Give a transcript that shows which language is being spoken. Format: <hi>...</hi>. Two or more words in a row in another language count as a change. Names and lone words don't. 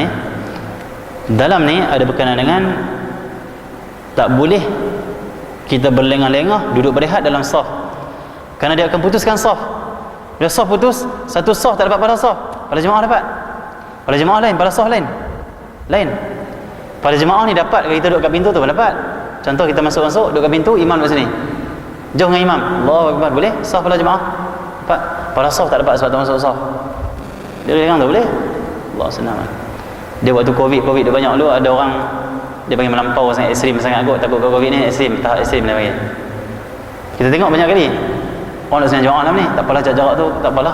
<ms>Dalam ni ada berkenaan dengan tak boleh kita berlengah-lengah duduk berehat dalam saf. Kerana dia akan putuskan saf. Bila saf putus, satu saf tak dapat pada saf, pada jemaah dapat. Pada jemaah lain, pada saf lain. Pada jemaah ni dapat kalau kita duduk kat pintu tu pun dapat. Contoh kita masuk duduk kat pintu, imam kat sini. Jauh dengan imam.</ms> <ar>Allahu Akbar,</ar> <ms>boleh? Saf pada jemaah. Dapat. Pada saf tak dapat sebab tak masuk saf. Dia dengar tu boleh? Allah senang. Dia waktu Covid dia banyak dulu, ada orang dia panggil melampau sangat ekstrim sangat kot, takut Covid ni ekstrim, tahap ekstrim dia panggil. Kita tengok banyak kali orang nak sembahyang jemaah dalam ni, tak apalah jarak tu, tak apalah.</ms>